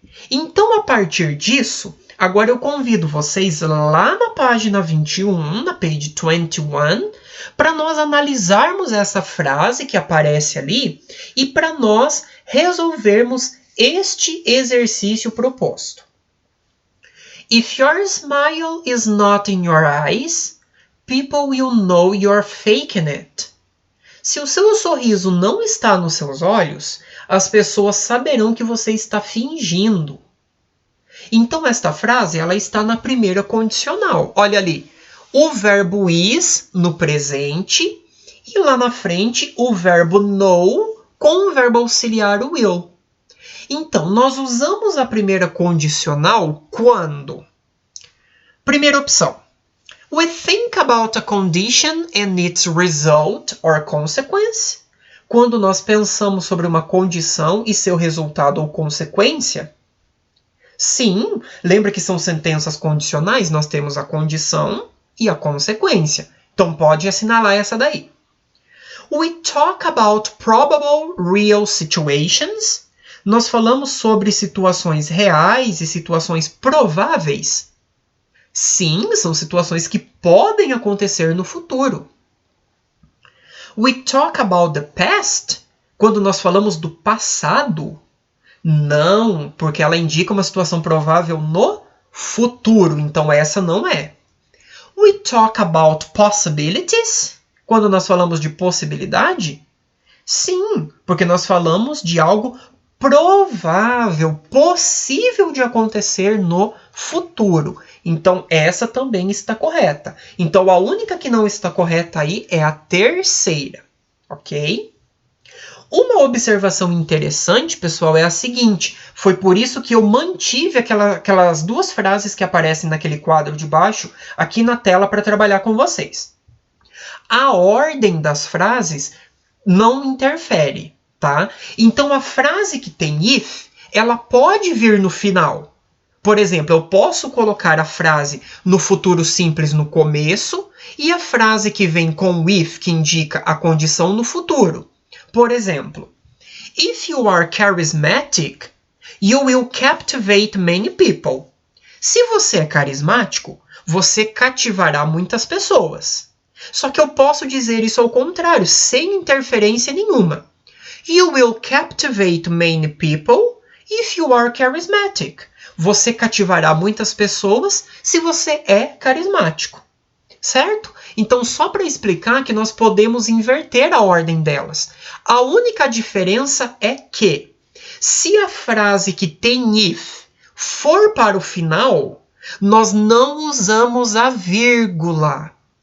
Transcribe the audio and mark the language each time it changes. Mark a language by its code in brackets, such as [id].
[pt] Então, a partir disso, agora eu convido vocês lá na página 21, na page 21, para nós analisarmos essa frase que aparece ali e para nós resolvermos este exercício proposto. [en] If your smile is not in your eyes, people will know you're faking it. [pt] Se o seu sorriso não está nos seus olhos, as pessoas saberão que você está fingindo. Então, esta frase ela está na primeira condicional. Olha ali, o verbo is no presente e lá na frente o verbo know com o verbo auxiliar will. Então, nós usamos a primeira condicional quando? Primeira opção. [en] We think about a condition and its result or consequence. [pt] Quando nós pensamos sobre uma condição e seu resultado ou consequência. Sim, lembra que são sentenças condicionais? Nós temos a condição e a consequência. Então, pode assinalar essa daí. [en] We talk about probable real situations. [pt] Nós falamos sobre situações reais e situações prováveis. Sim, são situações que podem acontecer no futuro. [en] We talk about the past. [pt] Quando nós falamos do passado. Não, porque ela indica uma situação provável no futuro. Então, essa não é. [en] We talk about possibilities. [pt] Quando nós falamos de possibilidade. Sim, porque nós falamos de algo provável, possível de acontecer no futuro. Então, essa também está correta. Então, a única que não está correta aí é a terceira, ok? Uma observação interessante, pessoal, é a seguinte. Foi por isso que eu mantive aquelas duas frases que aparecem naquele quadro de baixo aqui na tela para trabalhar com vocês. A ordem das frases não interfere, tá? Então, a frase que tem if, ela pode vir no final. Por exemplo, eu posso colocar a frase no futuro simples no começo e a frase que vem com if, que indica a condição no futuro. Por exemplo, [en] if you are charismatic, you will captivate many people. [pt] Se você é carismático, você cativará muitas pessoas. Só que eu posso dizer isso ao contrário, sem interferência nenhuma. [en] You will captivate many people if you are charismatic. [pt] Você cativará muitas pessoas se você é carismático. Certo? Então, só para explicar que nós podemos inverter a ordem delas. A única diferença é que, se a frase que tem if for para o final, nós não usamos a vírgula.